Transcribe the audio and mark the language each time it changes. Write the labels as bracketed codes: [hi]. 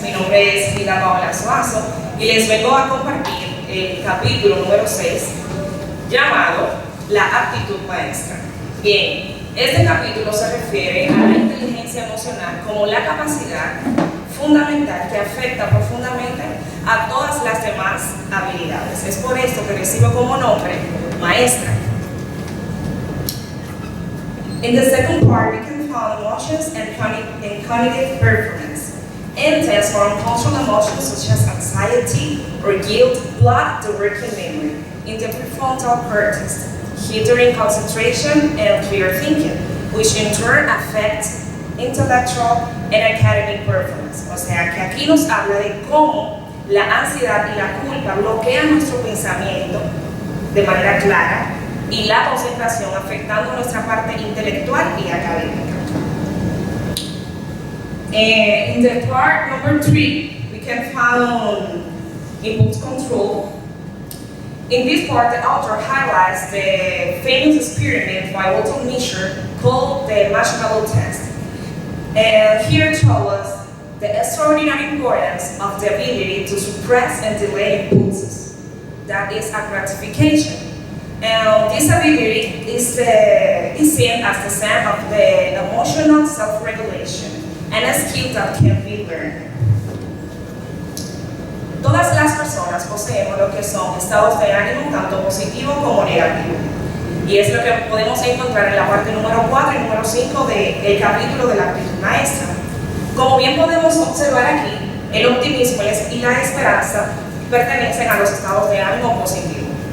[es] Mi nombre es Frida Paola Suazo y les vengo a compartir el capítulo número 6, llamado La actitud maestra. Bien, Este capítulo se refiere a la inteligencia emocional como la capacidad fundamental que afecta profundamente a todas las demás habilidades. Es por esto que recibo como nombre maestra. [en] In the second part, we can find emotions and cognitive performance. And tests for uncontrolled emotions such as anxiety or guilt block the working memory in the prefrontal cortex, hindering concentration and clear thinking, which in turn affects intellectual and academic performance. [es] O sea, que aquí nos habla de cómo la ansiedad y la culpa bloquean nuestro pensamiento de manera clara y la concentración, afectando nuestra parte intelectual y académica. [en] In the part number 3, we can find impulse control. In this part, the author highlights the famous experiment by Walter Mischel called the marshmallow test. And here tells us the extraordinary importance of the ability to suppress and delay impulses. That is a gratification. And this ability is seen as the sign of the emotional self-regulation and a skill that can be learned. [es] Todas las personas poseemos lo que son estados de ánimo tanto positivo como negativo. Y es lo que podemos encontrar en la parte número 4 y número 5 del capítulo de la actitud maestra. Como bien podemos observar aquí, el optimismo y la esperanza pertenecen a los estados de ánimo positivo.